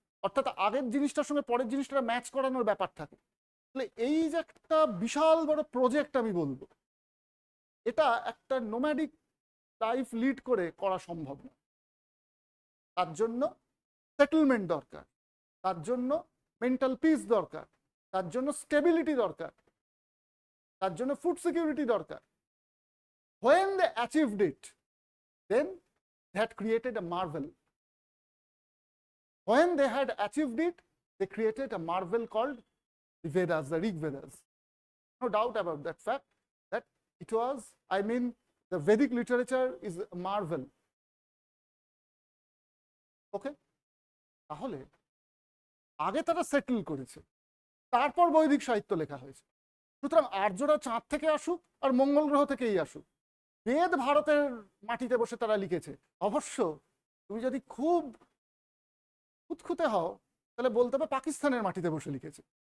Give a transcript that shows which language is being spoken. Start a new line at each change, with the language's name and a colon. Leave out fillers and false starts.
Bangla: অর্থাৎ আগের জিনিসটার সঙ্গে পরের জিনিসটা ম্যাচ করানোর ব্যাপার থাকে। তাহলে এই যে একটা বিশাল বড় প্রজেক্ট আমি বলবো, এটা একটা নোম্যাডিক লাইফ লিড করে করা সম্ভব না। তার জন্য সেটেলমেন্ট দরকার, তার জন্য মেন্টাল পিস দরকার, তার জন্য স্টেবিলিটি দরকার, তার জন্য ফুড সিকিউরিটি দরকার।
English: When they achieved it, then that created a marvel. When they had achieved it, they created a marvel called the Vedas, the Rig Vedas. No doubt about that fact, that it was, I mean, the Vedic literature is a marvel. Okay?
Bangla: তাহলে আগে তারা settle করেছে, তারপর বৈদিক সাহিত্য লেখা হয়েছে। সুতরাং আর্যরা চাঁদ থেকে আসুক আর মঙ্গল গ্রহ থেকেই আসুক, বেদ ভারতের মাটিতে বসে তারা লিখেছে। অবশ্য তুমি যদি খুব খুঁতখুঁতে হও তাহলে বলতে হবে পাকিস্তানের মাটিতে বসে লিখেছে।